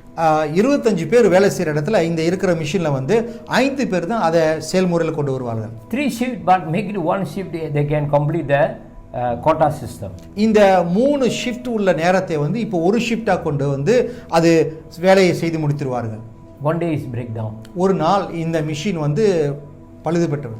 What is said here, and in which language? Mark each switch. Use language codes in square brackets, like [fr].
[ta] 25 பேர் வேலை செய்கிற இடத்துல இந்த இருக்கிற மிஷினில் வந்து 5 பேர் தான் அதை செயல்முறையில் கொண்டு வருவார்கள். [en] 3 shift, but make it 1 shift, they can complete the quota system. [ta] இந்த 3 ஷிஃப்ட் உள்ள நேரத்தை வந்து இப்போ ஒரு ஷிஃப்டாக கொண்டு வந்து அது வேலையை செய்து முடித்திருவார்கள். [en] One day is breakdown. [ta] ஒரு நாள் இந்த மிஷின் வந்து பழுதுபட்டது.